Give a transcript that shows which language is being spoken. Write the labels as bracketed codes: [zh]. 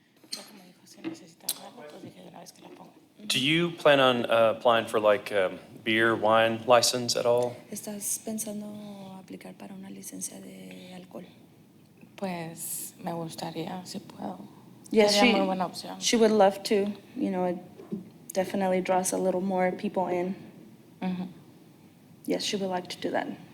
[es] Pero como dijo, si necesitaba algo, pues dije de una vez que la pongo. [en] Do you plan on applying for like beer, wine license at all? [es] ¿Estás pensando aplicar para una licencia de alcohol? Pues me gustaría, si puedo. [en] Yes, [es] Sería muy buena opción. [en] she would love to. You know, it definitely draws a little more people in. Ujú. Yes, she would like to do that.